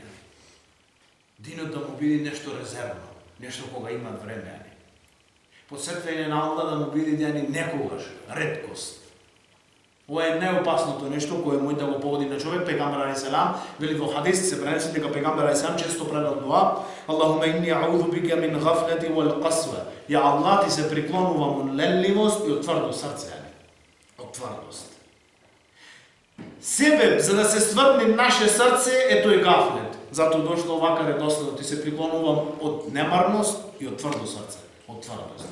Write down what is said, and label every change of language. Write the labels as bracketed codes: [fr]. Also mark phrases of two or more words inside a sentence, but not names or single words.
[mk] Динот да му биде нешто резервно, нешто кога имат време. Посетвање на Аллах да му биде некогаш, реткост. Ова е најопасното нешто кое може да го поводи на човек. Пегамбер алейхиссалам вели во хадис се преноси дека пегамбер алейхиссалам често правел дуа: [ar] اللهم إني أعوذ بك من الغفلة والقسوة. [mk] Ја Аллах, ти се приклонувам од ленливост и од тврдо срце. Од тврдост. Себеб за да се стврдни наше срце е тој гафлет. Затоа дошло овака редоследно: ти се приклонувам од немарност и од тврдо срце, од тврдост.